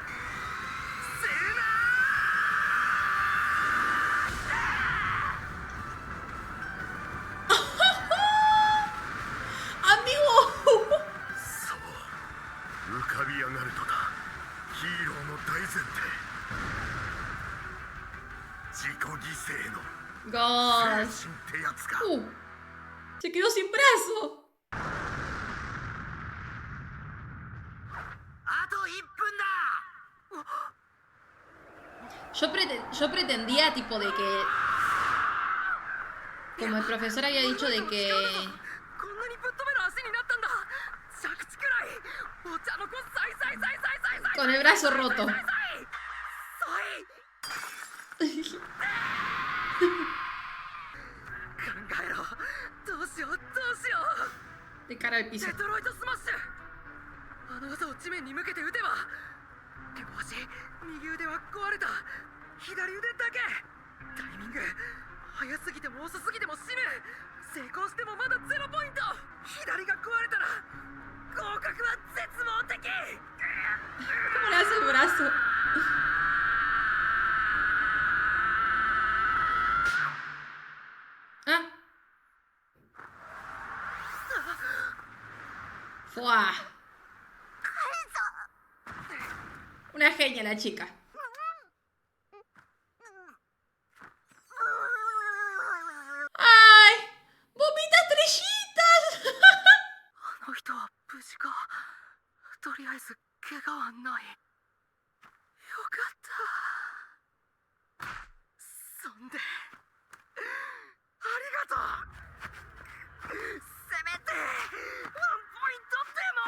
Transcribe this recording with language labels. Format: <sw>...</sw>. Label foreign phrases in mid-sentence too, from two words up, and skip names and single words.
<es>¡Amigo!</es> <ja>そう浮かび上がるのだ。ヒーローの大前提、自己犠牲の</ja> <es>¡God!</es> <ja>精神ってやつか。</ja> <es>Se quedó sin brazo.</es> <ja>あと1分だ。</ja> <es>Yo pretendía tipo de que... Como el profesor había dicho de que...</es> <ja>こんなにぶっ飛べる足になったんだ。着地くらいお茶の子さいさいさいさいさいさい</ja> <es>Con el brazo roto.</es> <ja>考えろ。どうしようどうしよう。</ja> <es>De cara al piso.</es> <ja>デトロイトスマッシュ。あの技を地面に向けて打てば。手も足、右腕は壊れた。左腕だけ。タイミング早すぎても遅すぎても死ぬ。成功してもまだ0ポイント。左が壊れたら合格は絶望的。</ja> <es>¿Cómo le hace el brazo? Ah. ¡Fua! Una genia la chica. ¡Ay! ¡Vomita estrellitas!</es> <ja>あの人は無事か。とりあえず怪我はない。よかった。そんでありがとう。せめてワンポイントでも。</ja>